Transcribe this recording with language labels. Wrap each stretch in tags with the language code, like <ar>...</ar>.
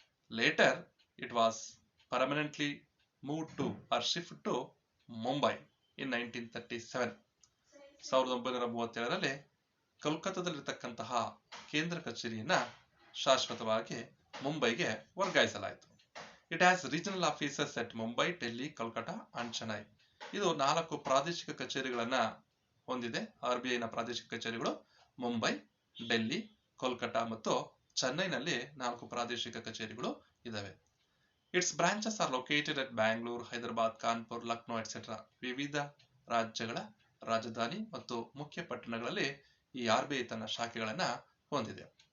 <en>Later, it was permanently moved to or shifted to Mumbai in 1937.</en> <kn>1937ರಲ್ಲಿ ಕೋಲ್ಕತ್ತಾದಲ್ಲಿರತಕ್ಕಂತಹ ಕೇಂದ್ರ ಕಚೇರಿಯನ್ನ ಶಾಶ್ವತವಾಗಿ ಮುಂಬೈಗೆ ವರ್ಗಾಯಿಸಲಾಯಿತು.</kn> <en>It has regional offices at Mumbai, Delhi, Kolkata and Chennai.</en> <kn>ಇದು 4 ಪ್ರಾದೇಶಿಕ ಕಚೇರಿಗಳನ್ನ ಹೊಂದಿದೆ. RBI ನ ಪ್ರಾದೇಶಿಕ ಕಚೇರಿಗಳು ಮುಂಬೈ, ಡೆಲ್ಲಿ, ಕೋಲ್ಕತಾ ಮತ್ತು ಚೆನ್ನೈನಲ್ಲಿ 4 ಪ್ರಾದೇಶಿಕ ಕಚೇರಿಗಳು ಇದಾವೆ.</kn> <en>Its branches are located at Bangalore, Hyderabad, Kanpur, Lucknow etcetera.</en> <kn>ವಿವಿಧ ರಾಜ್ಯಗಳ ರಾಜಧಾನಿ ಮತ್ತು ಮುಖ್ಯ ಪಟ್ಟಣಗಳಲ್ಲಿ ಈ RBI ತನ್ನ ಶಾಖೆಗಳನ್ನ ಹೊಂದಿದೆ.</kn>